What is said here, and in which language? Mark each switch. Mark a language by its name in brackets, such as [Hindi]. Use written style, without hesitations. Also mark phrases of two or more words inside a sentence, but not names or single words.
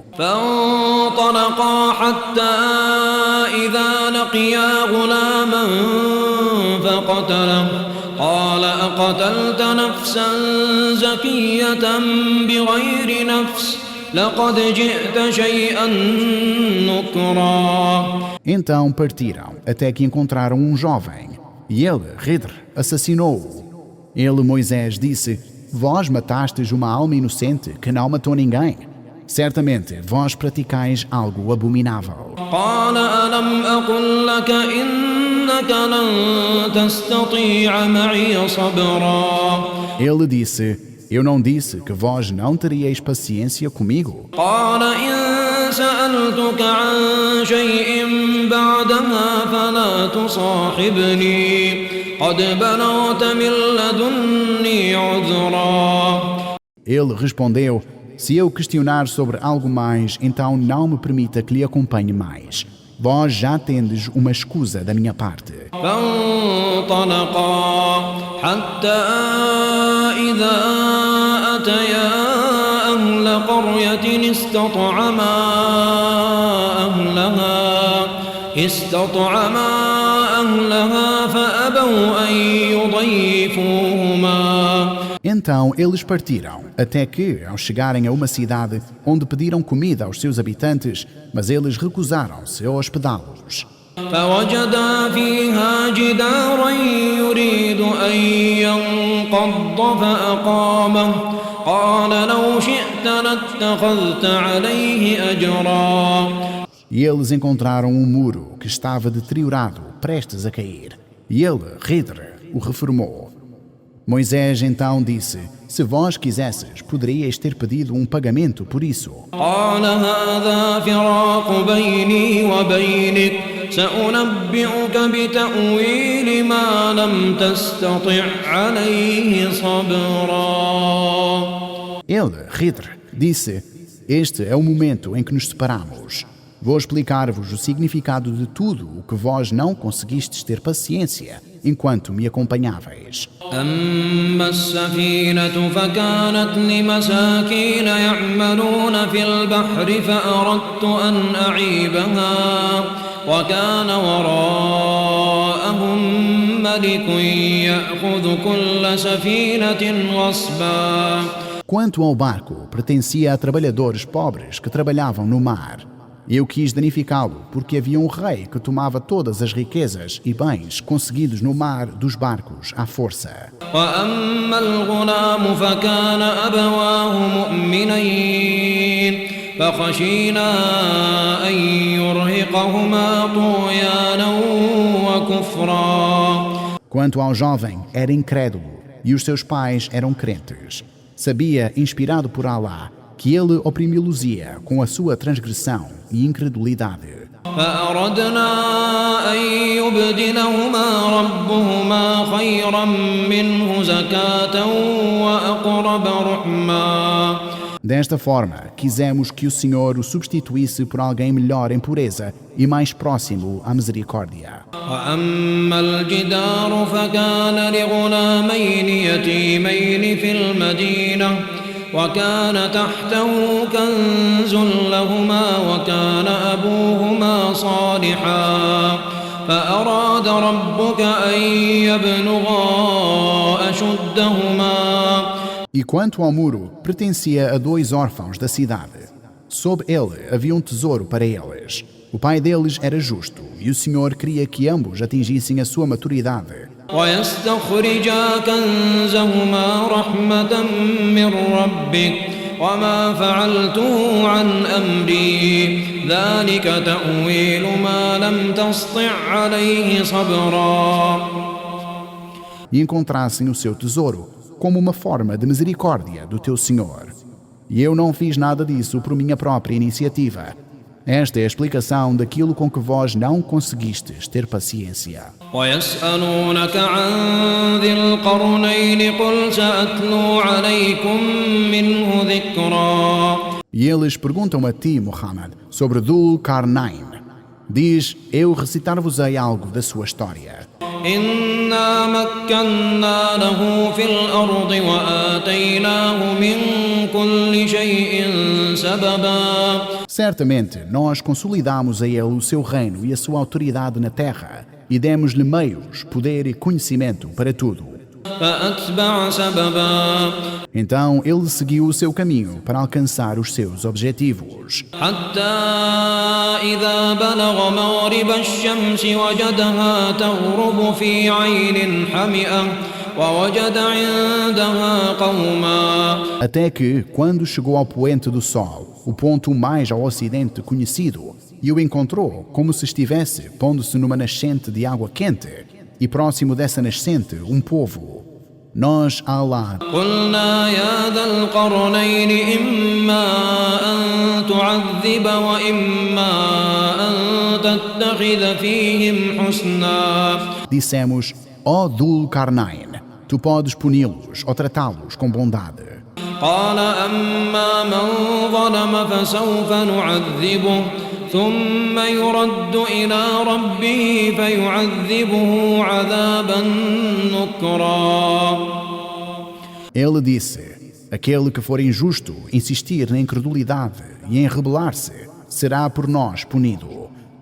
[Arabic] فانطلقا حتى إذا لقيا غلاما فقتله قال أقتلت نفسا زكية بغير نفس لقد جئت شيئا نكرا. [Portuguese] Então partiram até que encontraram um jovem e ele, Khidr, assassinou-o. Ele, Moisés, disse: vós matastes uma alma inocente que não matou ninguém. Certamente vós praticais algo abominável. [Arabic] قال ألم أقل لك إنك لن تستطيع معي صبرا. [Portuguese] Ele disse: eu não disse que vós não teríeis paciência comigo? [Arabic] قال إن سألتك عن شيء بعدها فلا تصاحبني قد بلغت من لدني عذرا. [Portuguese] Ele respondeu: se eu questionar sobre algo mais, então não me permita que lhe acompanhe mais. Vós já tendes uma escusa da minha parte. [Arabic] فانطلقا حتى إذا أتيا أهل قرية استطعما أهلها استطعما أهلها فأبوا أن يضيفوهما. [Portuguese] Então eles partiram, até que, ao chegarem a uma cidade onde pediram comida aos seus habitantes, mas eles recusaram-se a hospedá-los. [Arabic] فوجدا فيها جدارا يريد أن ينقض فأقامه قال لو شئت لاتخذت عليه أجرا. [Portuguese] E eles encontraram um muro que estava deteriorado, prestes a cair. E ele, Khidr, o reformou. Moisés então disse: se vós quisesses, poderíeis ter pedido um pagamento por isso. [Arabic] قال هذا فراق بيني وبينك سأنبئك بتأويل ما لم تستطع عليه صبرا. [Portuguese] Ele, Khidr, disse: este é o momento em que nos separamos. Vou explicar-vos o significado de tudo o que vós não conseguistes ter paciência enquanto me acompanháveis. [Arabic] أما السفينة فكانت لمساكين يعملون في البحر فأردت أن أعيبها وكان وراءهم ملك يأخذ كل سفينة غصبا. [Portuguese] Quanto ao barco, pertencia a trabalhadores pobres que trabalhavam no mar. Eu quis danificá-lo porque havia um rei que tomava todas as riquezas e bens conseguidos no mar dos barcos à força. [Arabic] وأما الغلام فكان أبواه مؤمنين فخشينا أن يرهقهما طغيانا وكفرا. [Portuguese] Quanto ao jovem, era incrédulo e os seus pais eram crentes. Sabia, inspirado por Alá, que ele oprimi-los-ia com a sua transgressão e incredulidade. [Arabic] فأردنا أن يبدلهما ربهما خيرا منه زكاة وأقرب رحما. [Portuguese] Desta forma, quisemos que o Senhor o substituísse por alguém melhor em pureza e mais próximo à misericórdia. [Arabic] وأما الجدار فكان لغلامين يتيمين في المدينة وكان تحته كنز لهما وكان أبوهما صالحا فأراد ربك أن يبلغا أشدهما. [Portuguese] E quanto ao muro, pertencia a 2 órfãos da cidade. Sob ele havia um tesouro para eles. O pai deles era justo e o Senhor queria que ambos atingissem a sua maturidade. [Arabic] ويستخرجا كنزهما رحمة من ربك وما فعلته عن أمري ذلك تأويل ما لم تسطع عليه صبرا. [Portuguese] E encontrassem o seu tesouro como uma forma de misericórdia do teu Senhor. E eu não fiz nada disso por minha própria iniciativa. Esta é a explicação daquilo com que vós não conseguistes ter paciência. [Arabic] ويسألونك عن ذي القرنين قل سأتلو عليكم منه ذكرا. [Portuguese] E eles perguntam a ti, Muhammad, sobre Dhul Qarnayn. Diz: eu recitar-vos-ei algo da sua história. [Arabic] إنا مكنا له في الأرض وآتيناه من كل شيء سببا. [Portuguese] Certamente, nós consolidamos a ele o seu reino e a sua autoridade na terra e demos-lhe meios, poder e conhecimento para tudo. [Arabic] فأتبع سببا. [Portuguese] Então ele seguiu o seu caminho para alcançar os seus objetivos. [Arabic] حتى إذا بلغ مغرب الشمس وجدها تغرب في عين حمئة ووجد عندها قوما. [Portuguese] Até que, quando chegou ao poente do sol, o ponto mais ao ocidente conhecido, e o encontrou como se estivesse pondo-se numa nascente de água quente, e próximo dessa nascente um povo. Nós, Allah, [Arabic] قلنا يا ذا القرنين إما أن تعذب وإما أن تتخذ فيهم حسنا. [Portuguese] dissemos: ó Dhul Qarnayn, tu podes puni-los ou tratá-los com bondade. [Arabic] قال أما من ظلم فسوف نعذبه ثم يرد إلى ربه فيعذبه عذابا نكرا. [Portuguese] Ele disse: aquele que for injusto, insistir na incredulidade e em rebelar-se, será por nós punido.